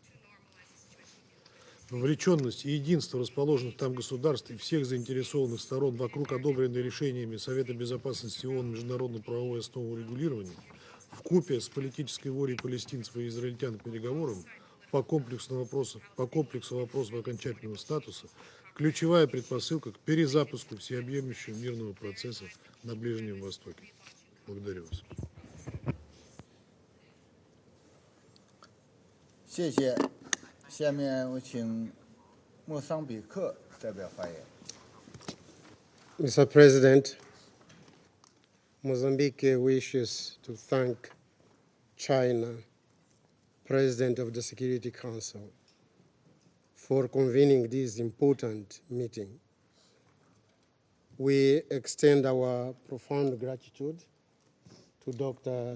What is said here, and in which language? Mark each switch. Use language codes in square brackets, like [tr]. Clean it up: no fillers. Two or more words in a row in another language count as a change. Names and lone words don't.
[ru] Вовлеченность и единство расположенных там государств и всех заинтересованных сторон вокруг одобренной решениями Совета Безопасности ООН международно-правовой основы урегулирования вкупе с политической волей палестинцев и израильтян к переговорам по комплексу вопросов окончательного статуса ключевая предпосылка к перезапуску всеобъемлющего мирного процесса на Ближнем Востоке. Благодарю вас. [zh] 谢谢。下面我请莫桑比克代表发言。 [en] Mr. President, Mozambique wishes to thank China, President of the Security Council, for convening this important meeting. We extend our profound gratitude to Dr.